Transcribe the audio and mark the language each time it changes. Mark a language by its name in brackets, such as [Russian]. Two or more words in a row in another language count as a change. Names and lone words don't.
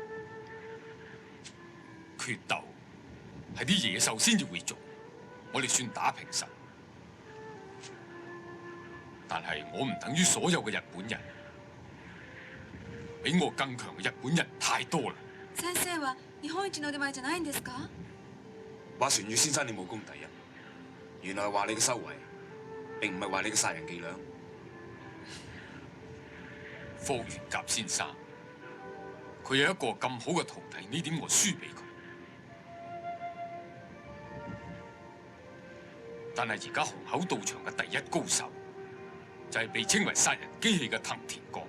[Cantonese] 決鬥係啲野獸先至會做，我哋算打平手。但係我唔等於所有嘅日本人，比我更強嘅日本人太多啦。 [Japanese] 先生は日本一の腕前じゃないんですか？ [Cantonese] 話船宇先生你武功第一，原來係話你嘅修為，並唔係話你嘅殺人伎倆。霍元甲先生，佢有一個咁好嘅徒弟，呢點我輸俾佢。但係而家虹口道場嘅第一高手，就係被稱為殺人機器嘅藤田剛。